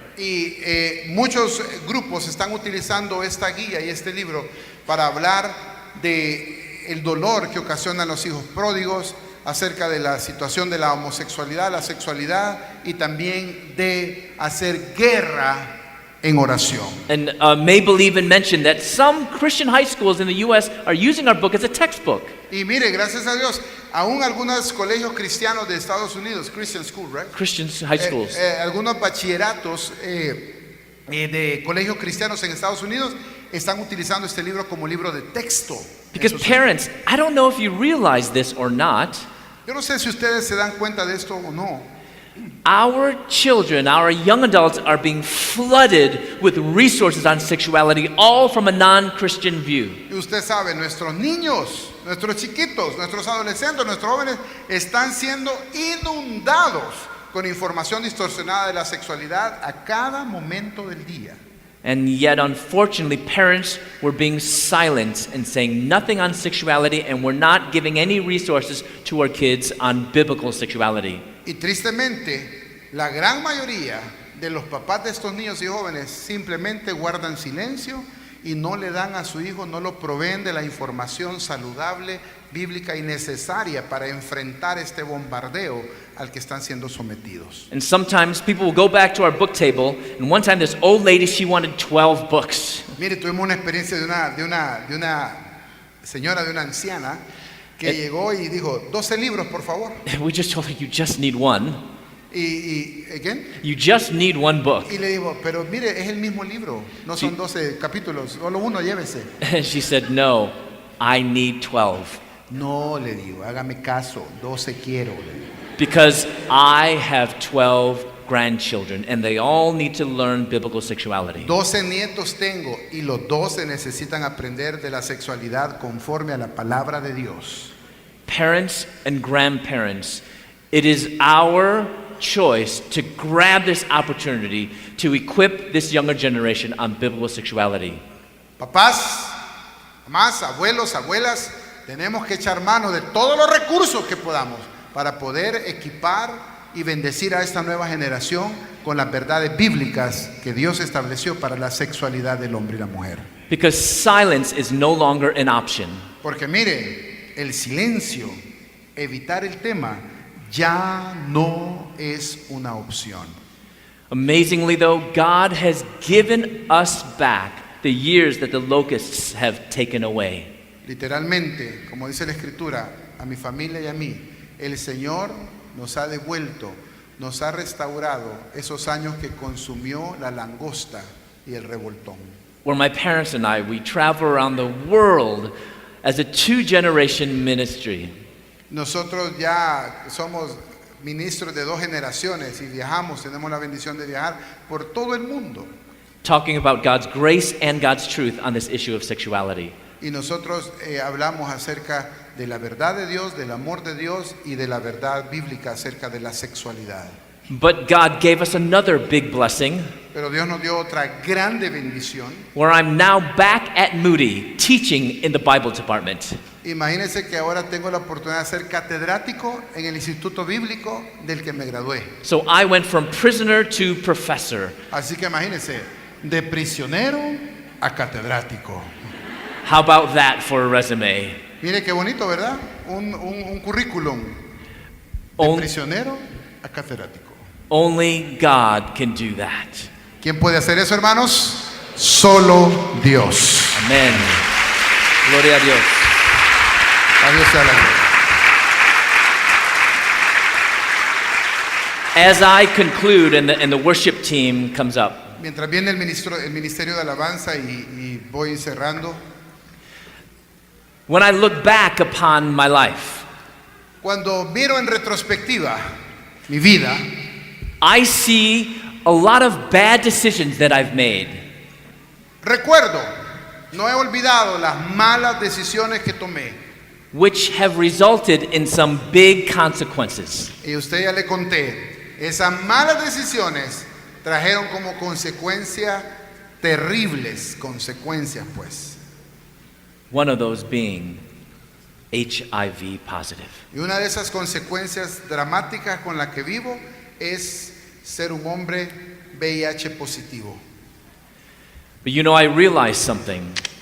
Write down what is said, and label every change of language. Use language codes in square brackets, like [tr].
[es] Y muchos grupos están utilizando esta guía y este libro para hablar de el dolor que ocasionan los hijos pródigos, acerca de la situación de la homosexualidad, la sexualidad y también de hacer guerra en oración. [en] And Mabel even mentioned that some Christian high schools in the U.S. are using our book as a textbook. [es] Y mire, gracias a Dios, aún algunos colegios cristianos de Estados Unidos, [en] Christian School, right? Christian high schools. [es] Algunos bachilleratos de colegios cristianos en Estados Unidos están utilizando este libro como libro de texto. [en] Because parents, I don't know if you realize this or not, [es] yo no sé si ustedes se dan cuenta de esto o no. [en] our children, our young adults are being flooded with resources on sexuality, all from a non-Christian view. [es] Y usted sabe, nuestros niños, nuestros chiquitos, nuestros adolescentes, nuestros jóvenes están siendo inundados con información distorsionada de la sexualidad a cada momento del día. [en] And yet, unfortunately, parents were being silent and saying nothing on sexuality, and we're not giving any resources to our kids on biblical sexuality. [es] Y tristemente, la gran mayoría de los papás de estos niños y jóvenes simplemente guardan silencio y no le dan a su hijo, no lo proveen de la información saludable, bíblica y necesaria para enfrentar este bombardeo al que están siendo sometidos. [en] And sometimes people will go back to our book table, and one time this old lady, she wanted 12 books. [es] Mire, tuvimos una experiencia de una señora, de una anciana, que llegó y dijo, 12 libros, por favor. [en] We just told her, you just need one. Again? You just need one book. [es] Y le digo, pero mire, es el mismo libro, no son 12 capítulos, solo uno, llévese. [en] And she said, no, I need 12. [es] No, le digo, hágame caso, 12 quiero. [en] Because I have 12 grandchildren, and they all need to learn biblical sexuality. [es] 12 nietos tengo y los 12 necesitan aprender de la sexualidad conforme a la palabra de Dios. [en] Parents and grandparents, it is our choice to grab this opportunity to equip this younger generation on biblical sexuality. [es] Papás, mamás, abuelos, abuelas, tenemos que echar mano de todos los recursos que podamos para poder equipar y bendecir a esta nueva generación con las verdades bíblicas que Dios estableció para la sexualidad del hombre y la mujer. [en] Because silence is no longer an option. [es] Porque mire, el silencio, evitar el tema, ya no es una opción. [en] Amazingly, though, God has given us back the years that the locusts have taken away. [es] Literalmente, como dice la Escritura, a mi familia y a mí, el Señor nos ha devuelto, nos ha restaurado esos años que consumió la langosta y el revoltón. [en] Where my parents and I, we travel around the world as a two-generation ministry. [es] Nosotros ya somos ministros de 2 generaciones y viajamos, tenemos la bendición de viajar por todo el mundo. [en] Talking about God's grace and God's truth on this issue of sexuality. [es] Y nosotros hablamos acerca de la verdad de Dios, del amor de Dios y de la verdad bíblica acerca de la sexualidad. [en] But God gave us another big blessing, [es] Pero Dios nos dio otra grande bendición. [en] where I'm now back at Moody teaching in the Bible department. [es] Imagínense que ahora tengo la oportunidad de ser catedrático en el instituto bíblico del que me gradué. [en] So I went from prisoner to professor. [es] Así que imagínense, de prisionero a catedrático. [en] How about that for a resume? [es] Mire qué bonito, ¿verdad? Un currículum. De On- prisionero a catedrático. [en] Only God can do that. [es] ¿Quién puede hacer eso, hermanos? Solo Dios. Amen. Gloria a Dios. A Dios sea la gloria. [en] As I conclude and the worship team comes up, [es] Mientras viene el ministerio de alabanza y voy cerrando. [en] when I look back upon my life, [es] Cuando miro en retrospectiva mi vida, [en] I see a lot of bad decisions that I've made. [es] recuerdo, no he olvidado las malas decisiones que tomé. [en] Which have resulted in some big consequences. [es] Y a usted ya le conté, esas malas decisiones trajeron como consecuencia terribles consecuencias, pues. [en] One of those being HIV positive. [es] Y una de esas consecuencias dramáticas con la que vivo es ser un hombre VIH positivo. [en] But you know, I realized something.